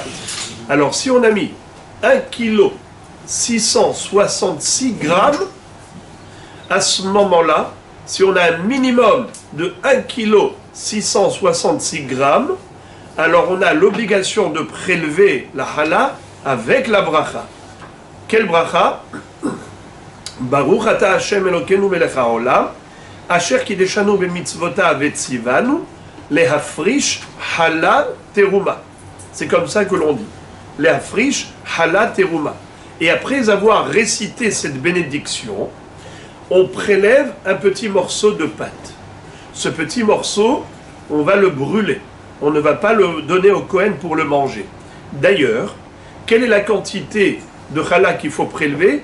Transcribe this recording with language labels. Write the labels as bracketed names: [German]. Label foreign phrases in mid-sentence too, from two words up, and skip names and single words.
[French] Alors, si on a mis 1 kg 666 grammes, à ce moment-là, si on a un minimum de 1 kg 666 grammes, alors on a l'obligation de prélever la hala avec la bracha. Quelle bracha? [Hebrew] ברוך אתה השם אלוקינו מלך העולם, אשר קדשנו במצוותיו וצונו, להפריש חלה תרומה. [French] C'est comme ça que l'on dit. [Hebrew] להפריש חלה תרומה. [French] Et après avoir récité cette bénédiction, on prélève un petit morceau de pâte. Ce petit morceau, on va le brûler. On ne va pas le donner au Kohen pour le manger. D'ailleurs, quelle est la quantité de challah qu'il faut prélever?